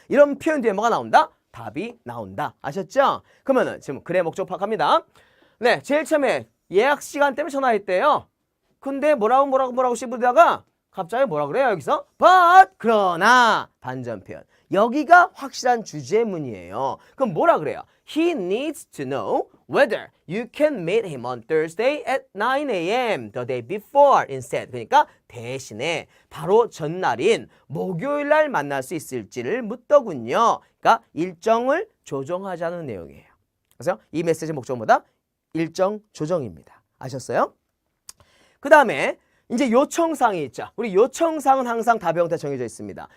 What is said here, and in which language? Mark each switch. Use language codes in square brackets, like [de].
[ko] 이런 표현 뒤에 뭐가 나온다? 답이 나온다. 아셨죠? 그러면은 지금 글의 목적 파악합니다. 네, 제일 처음에 예약 시간 때문에 전화했대요. 근데 뭐라고 씹으다가 갑자기 뭐라 그래요 여기서? But 그러나 반전 표현. 여기가 확실한 주제문이에요. 그럼 뭐라 그래요? [en] He needs to know whether you can meet him on Thursday at 9 a.m. the day before instead. [ko] 그러니까 대신에 바로 전날인 목요일 날 만날 수 있을지를 묻더군요. 그러니까 일정을 조정하자는 내용이에요. 그래서 이 메시지 목적보다 일정 조정입니다. 아셨어요? 그 다음에 이제 요청사항이 있죠. 우리 요청사항은 항상 답의 형태 정해져 있습니다.